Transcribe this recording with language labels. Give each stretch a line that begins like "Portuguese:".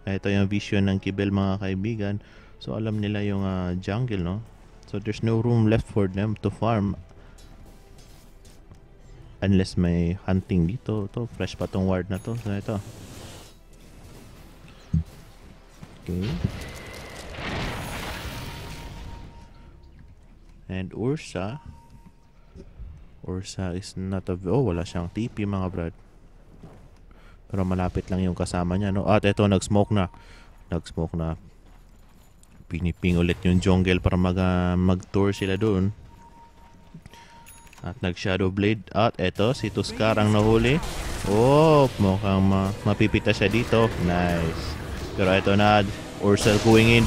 Filipino: Ito yung vision ng Kibel, mga kaibigan. So, alam nila yung jungle, no?
English: So, there's no room left for them to farm.
Filipino: Unless may hunting dito. Ito, fresh pa tong ward na to. So, ito.
English: Okay. And Ursa is not
Filipino: wala siyang TP, mga brad. Pero malapit lang yung kasama niya, no? At ito, nag-smoke na. Piniping ulit yung jungle para mag-tour sila doon. At nag-shadow blade. At ito, si Tuskar ang nahuli. Mukhang mapipita siya dito.
English: Nice.
Filipino: Pero ito na, Ursa
English: going in.